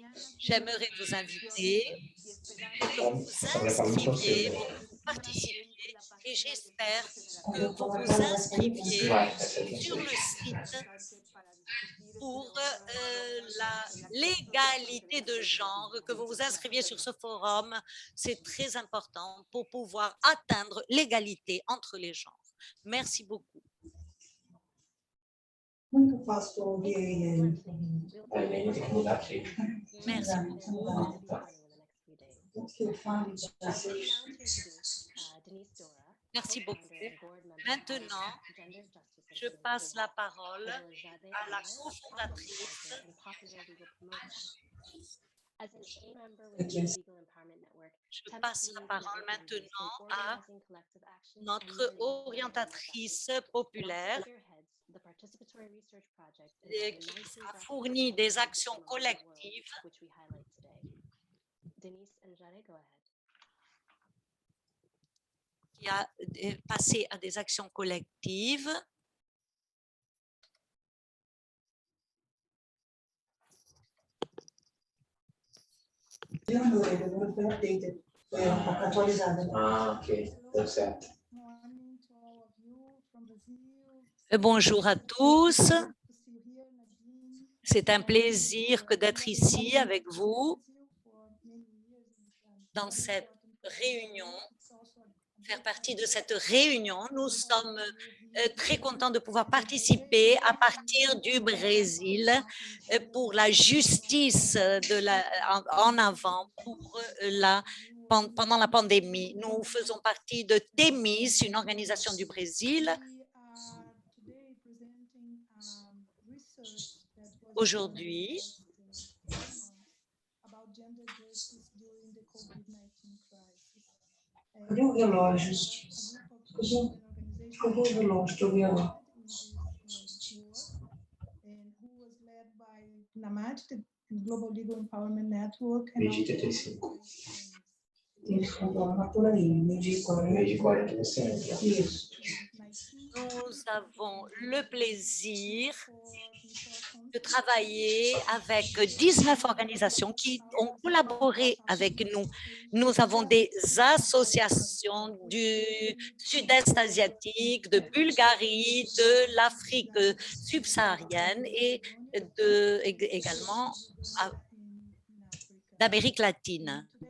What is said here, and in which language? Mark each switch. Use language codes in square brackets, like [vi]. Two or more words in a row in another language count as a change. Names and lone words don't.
[fr] J'aimerais vous inviter pour que vous vous inscriviez, pour que vous participiez et j'espère que vous vous inscriviez sur le site pour l'égalité de genre, que vous vous inscriviez sur ce forum. C'est très important pour pouvoir atteindre l'égalité entre les genres. Merci beaucoup. [pt] Muito fácil ouvir We'll tem que mudar aqui. [fr] Merci beaucoup. [pt] Que fale de [fr] Merci beaucoup. Maintenant, je passe la parole à la cofondatrice Je passe la parole maintenant à notre orientatrice populaire qui a fourni des actions collectives. Qui a passé à des actions collectives. [pt] Ah, ok, deu certo. [fr] Bonjour à tous. C'est un plaisir que d'être ici avec vous dans cette réunion, faire partie de cette réunion. Nous sommes très contents de pouvoir participer à partir du Brésil pour la justice en avant pendant la pandémie. Nous faisons partie de Temis, une organisation du Brésil. Aujourd'hui, [pt] Cadê o relógio? Cadê o relógio que eu vi lá? Global Legal Empowerment Network. Meio-dia 35. Tem que comprar por aí, meio-dia 40. Meio-dia 40 você entra. Isso. [fr] Nous avons le plaisir de travailler avec 19 organisations qui ont collaboré avec nous. Nous avons des associations du Sud-Est asiatique, de Bulgarie, de l'Afrique subsaharienne et également d'Amérique latine.